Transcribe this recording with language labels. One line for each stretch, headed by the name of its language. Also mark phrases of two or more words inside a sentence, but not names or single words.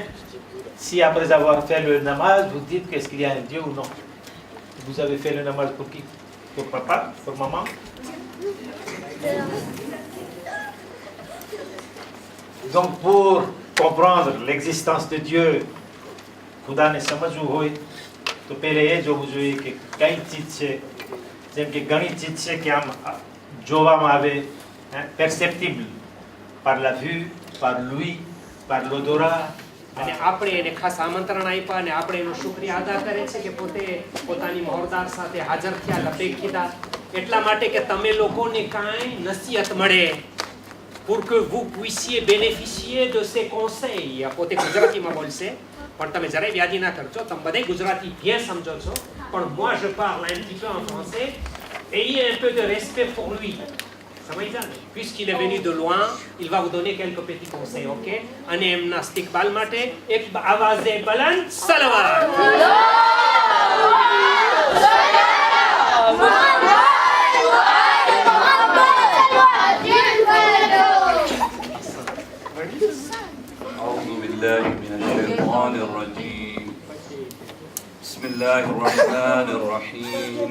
French: Si après avoir fait le namaz, vous dites qu'est-ce qu'il y a un Dieu ou non. Vous avez fait le namaz pour qui? Pour papa? Pour maman? Donc pour comprendre l'existence de Dieu,
Gujarati: ખુદા ને સમજુ હોય, તો પહેલે એ joવું જોઈએ કે કઈ ચીજ છે, જેમ કે ઘણી ચીજ છે કે આમ જોવામાં આવે,
French: perceptible par la vue, par l'ouïe, par l'odorat.
Gujarati: અને આપણે એને ખાસ આમંત્રણ આપ્યા અને આપણે એનો શુક્રિયા અદા કરે છે કે પોતે પોતાની મહોરદાર સાથે હાજર થયા લપેખીતા એટલા માટે કે તમે લોકોને કાંઈ નસીહત મળે
French: pour que vous puissiez bénéficier de ces conseils.
Gujarati: પોતે ગુજરાતીમાં બોલશે પણ તમે જરાય વ્યાધિ ના કરજો, તમે બધાય ગુજરાતી bien સમજો છો, પણ
French: moi je parle un petit peu en français. Ayez un peu de respect pour lui. Puisqu'il est venu de loin, il va vous donner quelques petits conseils, ok?
Gujarati: અને એમના ઇસ્તિકબાલ માટે એક અવાઝે બલંદ સલવાત.
Arabic: أعوذ بالله من الشيطان الرجيم. بسم الله الرحمن الرحيم.